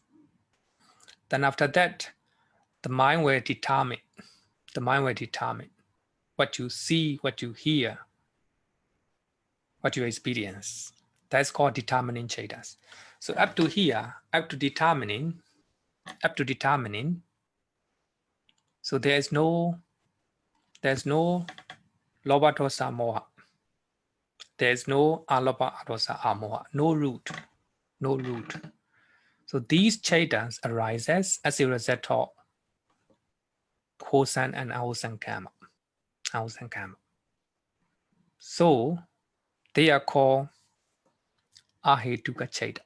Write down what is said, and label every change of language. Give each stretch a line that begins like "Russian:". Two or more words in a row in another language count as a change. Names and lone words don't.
English: Then after that, the mind will determine what you see, what you hear, what you experience. That's called determining chetas. So up to here, up to determining, so there's no
Pali: lobha dosa moha.
English: There's no
Pali: alobha dosa amoha,
English: no root. So these chetas arises as a result of wholesome and unwholesome karma. So they are called
Pali: ahetuka cheta.